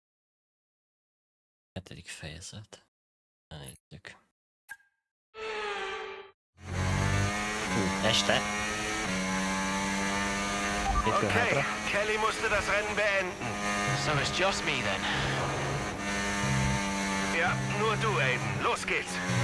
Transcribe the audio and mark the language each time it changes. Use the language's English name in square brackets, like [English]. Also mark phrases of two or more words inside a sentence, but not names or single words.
[Hungarian] 7. fejezet. Na, nézzük. Este. [German] Okay, Kelly musste das Rennen beenden. [English] So it's just me then. [German] Ja, nur du, Aiden. Los geht's.